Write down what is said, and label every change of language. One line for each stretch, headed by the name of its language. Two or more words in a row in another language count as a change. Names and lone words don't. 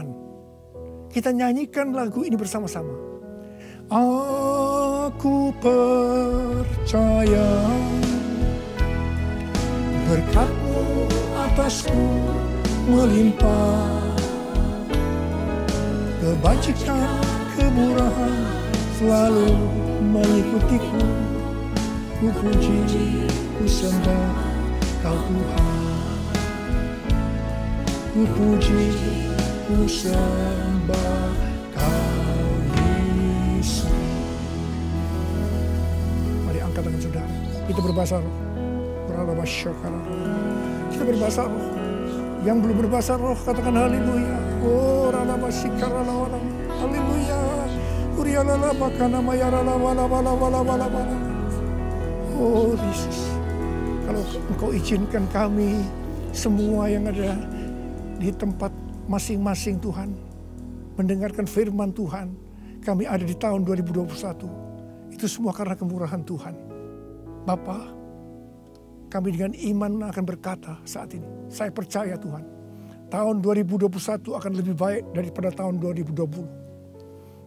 Indonesian: Kita nyanyikan lagu ini bersama-sama. Aku percaya berkat-Mu atasku melimpah, kebajikan, kemurahan selalu mengikutiku. Ku puji, ku sembah Kau Tuhan. Ku puji, ku sembah Kau Yesus. Mari angkat tangan saudara. Kita berbahasa roh. Kita berbahasa roh. Yang belum berbahasa roh katakan haleluya. Oh ralabasikaralah. Haleluya. Urialala bakana mayarala wala wala wala wala wala. Oh Yesus, kalau Engkau izinkan kami semua yang ada di tempat masing-masing Tuhan, mendengarkan firman Tuhan, kami ada di tahun 2021. Itu semua karena kemurahan Tuhan. Bapa, kami dengan iman akan berkata saat ini, saya percaya Tuhan, tahun 2021 akan lebih baik daripada tahun 2020.